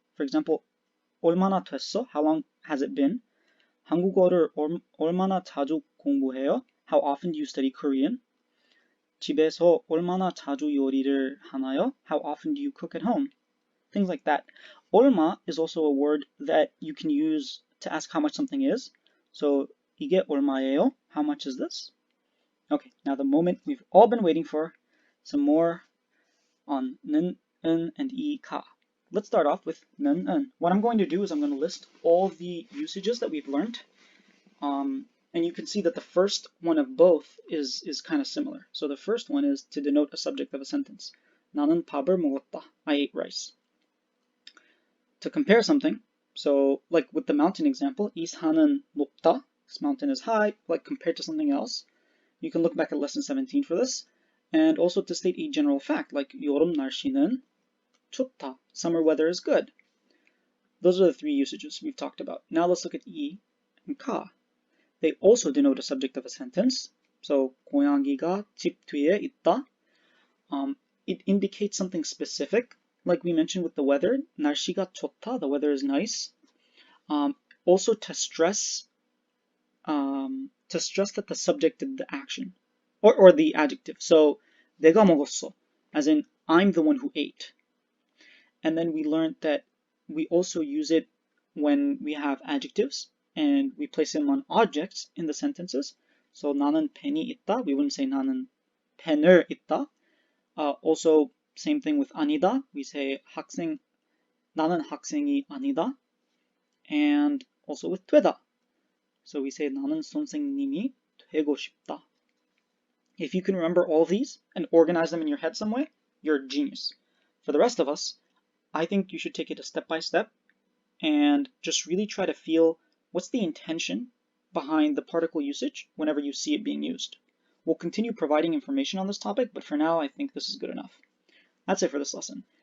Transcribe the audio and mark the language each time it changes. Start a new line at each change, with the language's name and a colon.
English: For example,
Korean: 얼마나 됐어?
English: How long has it been?
Korean: 한국어를 얼마나 자주 공부해요?
English: How often do you study Korean?
Korean: 집에서 얼마나 자주 요리를 하나요?
English: How often do you cook at home? Things like that. 얼마 is also a word that you can use to ask how much something is. So
Korean: 이게 얼마예요?
English: How much is this? Okay, now the moment we've all been waiting for, some more on 는, 은, and 이, 가. Let's start off with 는, 은. What I'm going to do is I'm going to list all the usages that we've learned. And you can see that the first one of both is kind of similar. So the first one is to denote a subject of a sentence.
Korean: 나는 밥을 먹었다.
English: I ate rice. To compare something, so like with the mountain example,
Korean: 이 산은 높다.
English: This mountain is high, like compared to something else. You can look back at lesson 17 for this. And also to state a general fact, like
Korean: 여름 날씨는 좋다.
English: Summer weather is good. Those are the three usages we've talked about. Now let's look at 이 and 가. They also denote a subject of a sentence.
Korean: So 고양이가 집 뒤에 있다.
English: It indicates something specific, like we mentioned with the weather.
Korean: 날씨가 좋다.
English: The weather is nice. Also to stress that the subject did the action, or the adjective. So
Korean: 내가 먹었어,
English: as in I'm the one who ate. And then we learned that we also use it when we have adjectives and we place them on objects in the sentences.
Korean: So 나는 펜이 있다.
English: We wouldn't say
Korean: 나는 펜을 있다.
English: Also, same thing with 아니다. We say
Korean: 학생, 나는 학생이 아니다.
English: And also with 되다.
Korean: So we say 나는 선생님이 되고 싶다.
English: If you can remember all these and organize them in your head some way, you're a genius. For the rest of us, I think you should take it a step by step and just really try to feel what's the intention behind the particle usage whenever you see it being used. We'll continue providing information on this topic, but for now I think this is good enough. That's it for this lesson.